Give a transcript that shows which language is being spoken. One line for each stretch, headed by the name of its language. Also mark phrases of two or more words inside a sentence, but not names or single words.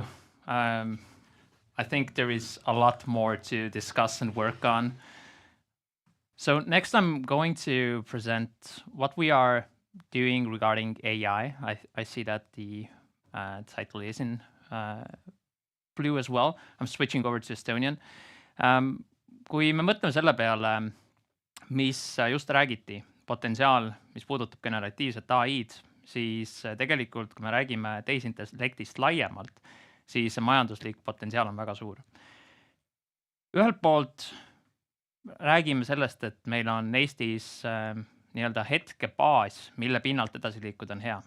English: I think there is a lot more to discuss and work on. So next I'm going to present what we are doing regarding AI. I see that the title is in blue as well. I'm switching over to Estonian.
Estonian: Kui me mõtleme selle peale, mis just räägiti, potentsiaal, mis puudutab generatiivset AI-d, siis tegelikult, kui me räägime tehisintellektist laiemalt, siis majanduslik potentsiaal on väga suur. Ühelt poolt räägime sellest, et meil on Eestis nii-öelda hetkebaas, mille pinnalt edasi liikuda on hea.